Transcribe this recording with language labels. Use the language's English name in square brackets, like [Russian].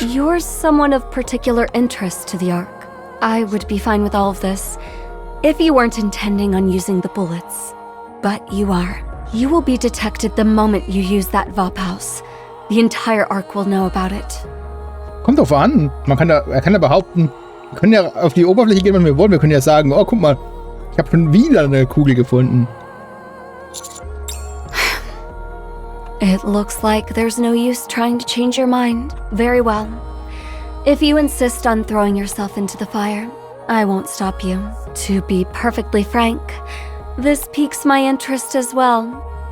[English] You're someone of particular interest to the Ark. I would be fine with all of this if you weren't intending on using the bullets. But you are. You will be detected the moment you use that Vaphaus. The entire Ark will know about it. [German] Kommt drauf an. Er kann ja behaupten, wir können ja auf die Oberfläche gehen, wenn wir wollen. Wir können ja sagen, oh, guck mal, ich habe schon wieder eine Kugel gefunden. [English] It looks like there's no use trying to change your mind. Very well. If you insist on throwing yourself into the fire, I won't stop you. To be perfectly frank, this piques my interest as well.